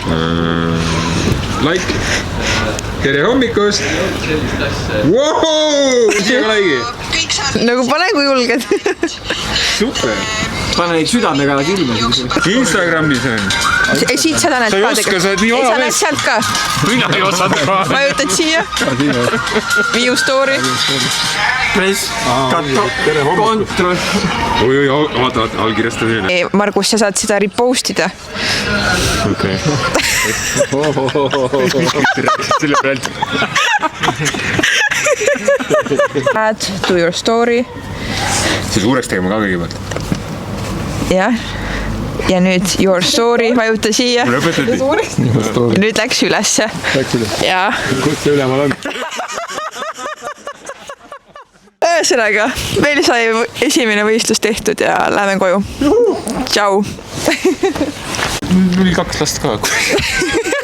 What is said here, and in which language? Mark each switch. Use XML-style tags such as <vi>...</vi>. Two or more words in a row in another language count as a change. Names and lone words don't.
<et>Like. Tere hommikust! Wow! Siia laigi! Nagu pane kui julged. Super! Pane neid südamega silme. Instagramis on. Ei, siit seda näed ka tegelikult. Sa ei oska, sa oled nii ei, vana sa näed sealt ka. Mina ei osanud ka. Vajutad siia.</et> <en>View story.</en> <et>Press, katto, kontroll. Oi, vaata, allkirjastamine. Margus, sa saad seda repostida. Okei. Selle pealt.</et> <en>Add to your story.</en> <et>See suureks tegema ka kõigepealt. Jah. Ja nüüd</et> <en>your story,</en> <et>vajuta siia. Mul õpetati. Nüüd läks ülesse. Läks üles. Jaa. Kus see ülemal on? Ühesõnaga, meil sai esimene võistlus tehtud ja läheme koju. Tšau. Mul oli 2 last ka.</et>